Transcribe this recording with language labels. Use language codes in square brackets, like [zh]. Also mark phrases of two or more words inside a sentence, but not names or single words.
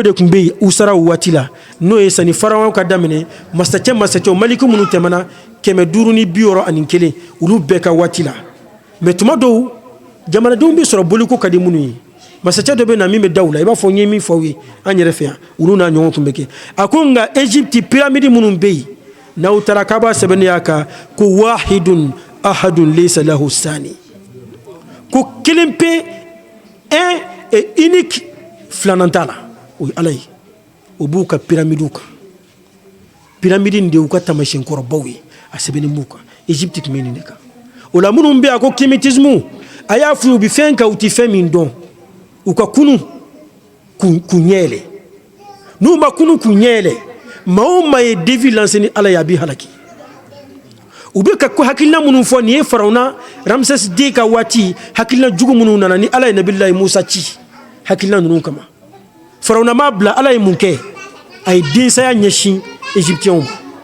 [bm] de tun bɛ yen u sara o waati la n'o ye sani faraw ka daminɛ masacɛw maliki minnu tɛmɛna 541 olu bɛɛ ka waati la mais tuma dɔw jamanadenw bɛ sɔrɔ boliko ka di minnu ye masacɛ dɔ bɛ na min bɛ da u la i b'a fɔ n ye min fɔ aw ye an yɛrɛ fɛ yan olu n'a ɲɔgɔn tun bɛ kɛ a ko nka Égypte pyramide minnu bɛ yen n'aw taara k'a b'a sɛbɛnnenya kan ko [ar] واحد أحد ليس له [bm] sani ko kelen pe un [fr] et unique [bm] filanan t'a la o ye ala ye o b'u ka pyramides kan pyramide in de y'u ka taamasiyɛnkɔrɔbaw ye a sɛbɛnnen b'u kan Égypte tun bɛ nin de kan o la minnu bɛ a ko kémétisme a y'a f'u ye u bɛ fɛn kan u tɛ fɛn min dɔn u ka kunu k'u ɲɛ yɛlɛ n'u ma kunu k'u ɲɛ yɛlɛ maa o maa ye [fr] défi lancé [bm] ni ala ye a b'i halaki u bɛ ka ko hakilina minnu fɔ nin ye Farawuna Ramsès II ka waati hakilina jugu minnu nana ni ala ye Nabilahi Musa ci hakilina ninnu kama Farawuna m'a bila ala ye mun kɛ a ye densaya ɲɛsin Égyptiens ma